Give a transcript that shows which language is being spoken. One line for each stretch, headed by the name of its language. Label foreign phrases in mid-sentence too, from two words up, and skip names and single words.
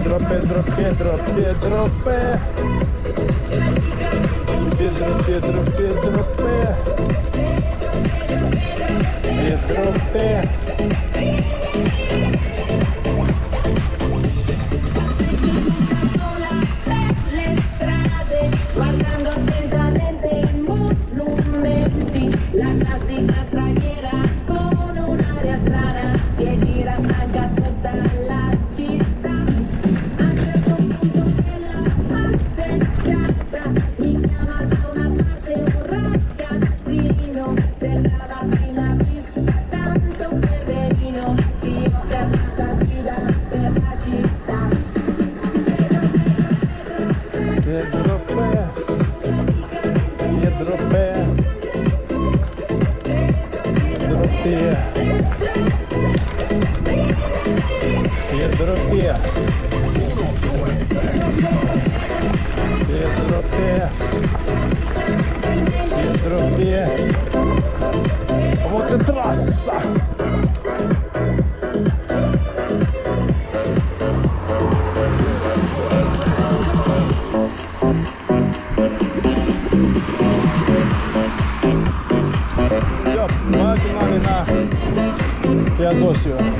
Italian: Pedro, Pedro, Pedro P. Pedro, Pedro, Pedro P. Pedro P. Guardando attentamente i monumenti, la classica straniera con un'aria strana che gira stanca tutta la città. A un certo punto della passeggiata mi chiama da una parte un ragazzino, sembrava appena visto tanto peverino, io fermata a guida per la città. Pedro P. Pedro P. Pedro P. Pedro P. Pedro P.
Russian: Pedro P. Вот и трасса! Все, погнали на Феодосию.